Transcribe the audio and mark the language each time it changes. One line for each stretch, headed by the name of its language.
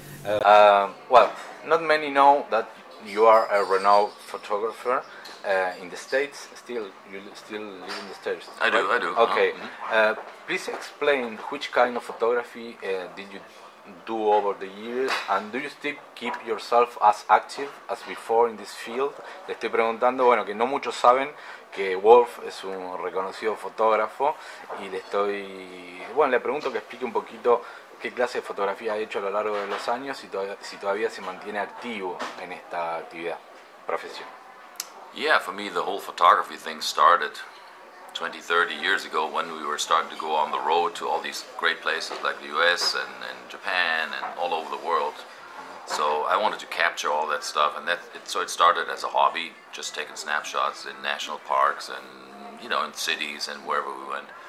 English: Well, not many know that you are a renowned photographer in the States. You still live in the States. I do. Okay. Please explain which kind of photography did you do over the years, and do you still keep yourself as active as before in this field?
Spanish: Le estoy preguntando, bueno, que no muchos saben que Wolf es un reconocido fotógrafo, y le pregunto que explique un poquito qué clase de fotografía ha hecho a lo largo de los años y si todavía se mantiene activo en esta actividad, profesión.
English: Yeah, for me the whole photography thing started 20, 30 years ago when we were starting to go on the road to all these great places like the US and Japan and all over the world. So I wanted to capture all that stuff, and so it started as a hobby, just taking snapshots in national parks and, you know, in cities and wherever we went.